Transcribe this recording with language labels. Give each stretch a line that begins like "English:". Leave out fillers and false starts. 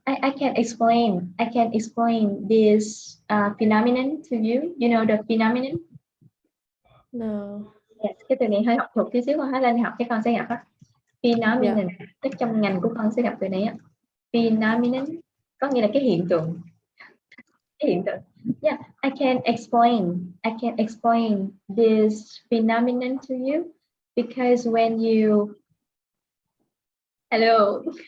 English: I can explain. I can explain this phenomenon to you. You know the phenomenon? No. Yes.
Vietnamese: Cái từ này hơi học thuộc tí xíu, con Thái lên học cái con sẽ gặp á. Phenomenon. Chắc trong ngành của con sẽ gặp từ này á. Phenomenon có nghĩa là cái hiện tượng. Cái hiện tượng.
English: Yeah, I can explain this phenomenon to you because when you hello.